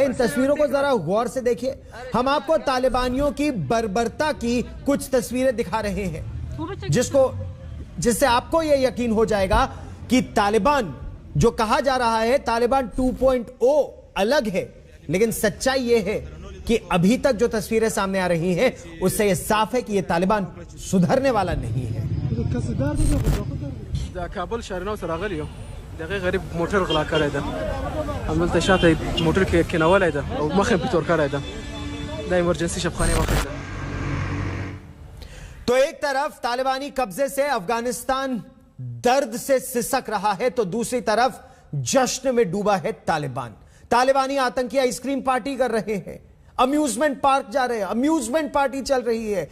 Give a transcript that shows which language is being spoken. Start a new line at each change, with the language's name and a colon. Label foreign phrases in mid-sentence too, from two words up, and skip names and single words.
Hindi: इन तस्वीरों को जरा गौर से देखिए। हम आपको तालिबानियों की बर्बरता की कुछ तस्वीरें दिखा रहे हैं, जिससे आपको यह यकीन हो जाएगा कि तालिबान जो कहा जा रहा है तालिबान 2.0 अलग है, लेकिन सच्चाई यह है कि अभी तक जो तस्वीरें सामने आ रही हैं उससे यह साफ है कि यह तालिबान सुधरने वाला नहीं है।
Pashto: دقیق غریب موتر غلا کړی ده، همدلته شاته موټر کې کېنولی ده او مخ یې پرې تور کړی ده، دا ایمرجنسي شفخانې واخلې ده।
Hindi: तो एक तरफ तालिबानी कब्जे से अफगानिस्तान दर्द से सिसक रहा है, तो दूसरी तरफ जश्न में डूबा है तालिबान। तालिबानी आतंकी
English: ice cream party
Hindi: कर रहे हैं,
English: amusement park
Hindi: जा रहे हैं,
English: amusement party
Hindi: चल रही है।